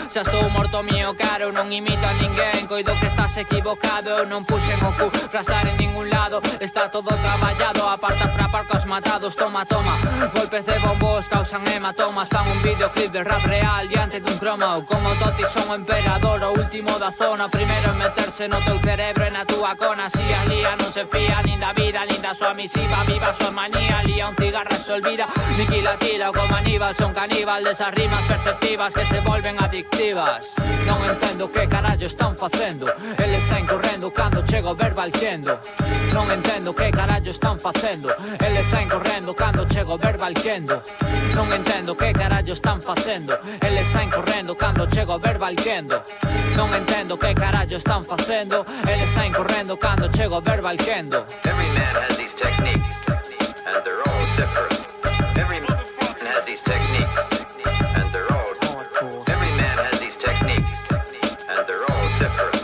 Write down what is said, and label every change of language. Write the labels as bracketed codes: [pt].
[gl] Xa estou morto mío caro, non imito a ninguén, coido que estás equivocado. Eu non puxen o cu pra estar en ningún lado, está todo traballado, aparta pra parcos matados. Toma, golpes de bombos causan hematomas. Fan un videoclip de rap real diante dun cromo, como Totti son o emperador, o último da zona. Primeiro en meterse no teu cerebro e na túa cona. Si a lía non se fía nin da vida, nin da súa misiva, viva a súa manía. Lía un cigarra e se olvida, Niquila tira como Aníbal. Son caníbal desas rimas perceptivas que se volven adictivas. Non entendo que carallo están facendo. Eles saen correndo cando chega o verbal quendo. Non entendo que carallo están facendo. Eles saen correndo cando chega o verbal quendo. Non entendo que carallo están facendo. Eles saen correndo cando chega o verbal quendo. Non entendo que carallo están facendo. Eles saen correndo cando chega o verbal quendo. [en] Every man has these techniques, and they're all different. Every man has these techniques, and they're all different. Every man has these techniques, and they're all different.